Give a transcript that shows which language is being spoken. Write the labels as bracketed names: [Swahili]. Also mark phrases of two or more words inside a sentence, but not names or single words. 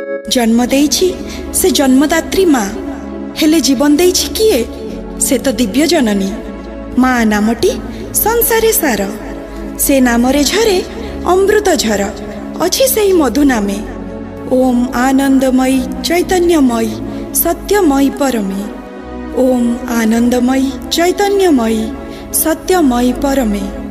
[Odia] ଜନ୍ମ ଦେଇଛି ସେ ଜନ୍ମଦାତ୍ରୀ ମାଁ ହେଲେ ଜୀବନ ଦେଇଛି କିଏ ସେ ତୋ ଦିବ୍ୟ ଜନନୀ। ମାଁ ନାମଟି ସଂସାରେ ସାର ସେ ନାମରେ ଝରେ ଅମୃତ ଝର ଅଛି ସେଇ ମଧୁ ନାମେ। [Sanskrit] ओम आनंदमयी चैतन्यमयी सत्यमयी परमे। ओम आनंदमयी चैतन्यमयी सत्यमयी परमे।